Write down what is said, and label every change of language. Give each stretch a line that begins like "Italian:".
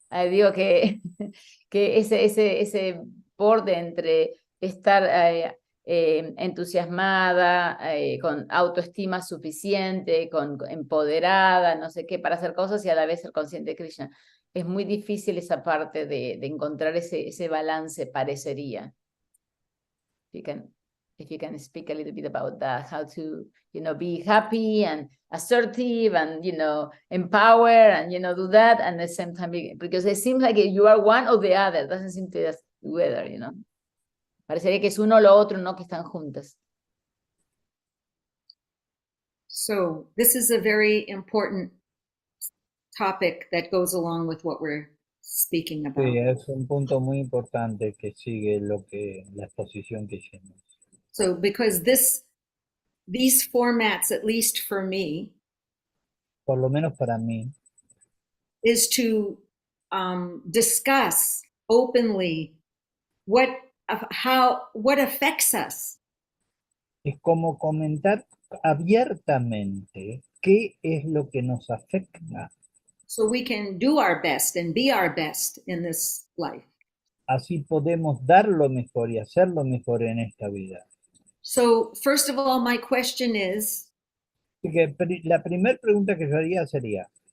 Spanish: Digo que ese borde entre estar entusiasmada, con autoestima suficiente, con empoderada, no sé qué, para hacer cosas y a la vez ser consciente de Krishna. Es muy difícil esa parte de encontrar ese balance, parecería.
English: If you can speak a little bit about that, how to, you know, be happy and assertive and, you know, empower and, you know, do that and at the same time, because it seems like you are one or the other. It doesn't seem to be together, you know.
Spanish: Parecería que es uno o lo otro, no que están juntas.
English: So this is a very important topic that goes along with what we're speaking about.
Spanish: Sí, es un punto muy importante que sigue la exposición que hicimos.
English: So because these formats, at least for me,
Spanish: por lo menos para mí,
English: is to discuss openly what affects us.
Spanish: Es como comentar abiertamente qué es lo que nos afecta.
English: So we can do our best and be our best in this life.
Spanish: Así podemos dar lo mejor y hacer lo mejor en esta vida.
English: So first of all, my question is,
Spanish: la primera pregunta que yo haría sería,